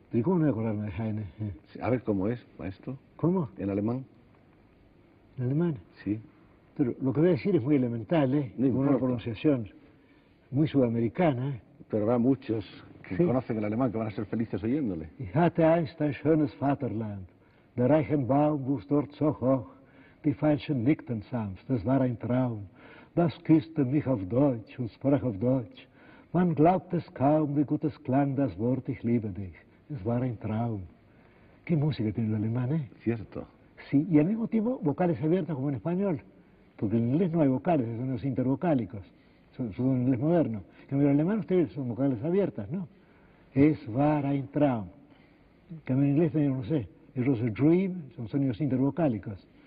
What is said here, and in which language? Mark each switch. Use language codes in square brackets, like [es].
[es] ¿Y cómo no voy a acordarme de Heine? A ver, ¿cómo es, maestro? ¿Cómo? ¿En alemán? ¿En alemán? Sí. Pero lo que voy a decir es muy elemental, ¿eh? No con una pronunciación muy sudamericana, ¿eh? Pero habrá muchos que conocen el alemán que van a ser felices oyéndole. [de] Ich hatte einst ein schönes Vaterland, der reichen Baum wuchs dort so hoch, die Veilchen nickten sanft, es war ein Traum, das küsste mich auf Deutsch und sprach auf Deutsch. Man glaubt es kaum, wie gut es klang das Wort, ich liebe dich, es war ein Traum. [es] ¿Qué música tiene el alemán, eh? Cierto. Sí, y al mismo tiempo vocales abiertas como en español, porque en inglés no hay vocales, son los intervocálicos, son en inglés moderno. En el alemán ustedes son vocales abiertas, ¿no? [de] Es war ein Traum. [es] Que en inglés tenemos, no sé, [en] it was a dream, [es] son sonidos intervocálicos.